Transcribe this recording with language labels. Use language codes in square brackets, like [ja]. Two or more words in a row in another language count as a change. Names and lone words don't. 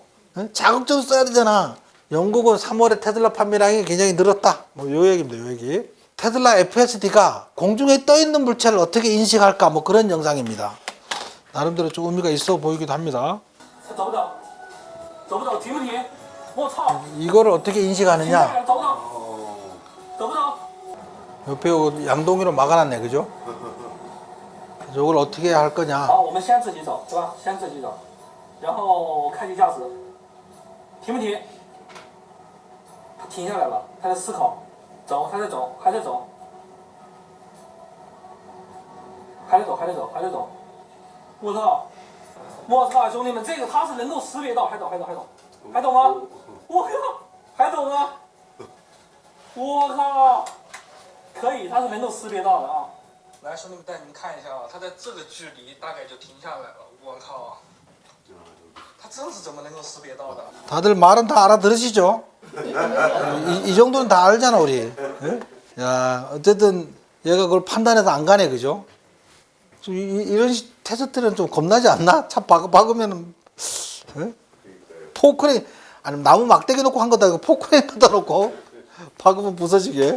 [ko] 자극적으로 써야 되잖아. 영국은 3월에 테슬라 판매량이 굉장히 늘었다. 뭐 요 얘기입니다. 요 얘기. 테슬라 FSD가 공중에 떠 있는 물체를 어떻게 인식할까? 뭐 그런 영상입니다. 나름대로 좀 의미가 있어 보이기도 합니다. [zh] 走不走？停不停？我操！ [ko] 이거를 어떻게 [zh] 停下 [ko] 인식하느냐? [zh] 来，走不走？走不走？ [ko] 옆에 요 양동이로 막아놨네, 그죠? 그래서 이걸 어떻게 할 거냐? [zh] 好，我们先自己走，是吧？先自己走，然后开启驾驶，停不停？他停下来了，他在思考，走，他在走，还在走，还在走，还在走，还在走。我操！我操，兄弟们，这个他是能够识别到，还走，还走，还走，还走吗？我靠，还走吗？我靠，可以，他是能够识别到的啊。来，兄弟们，带你们看一下啊，他在这个距离大概就停下来了。我靠，他这是怎么能够识别到的？ [ko] 다들 말은 다 알아들으시죠? 이 정도는 다 알잖아, 우리. 예? 야, 어쨌든 얘가 그걸 판단해서 안 가네, 그죠? 이런 테스트는 좀 겁나지 않나? 차 박으면은, 예? 포크레인, 아니면 나무 막대기 놓고 한 거다, 이거 포크레인 갖다 놓고 박으면 부서지게.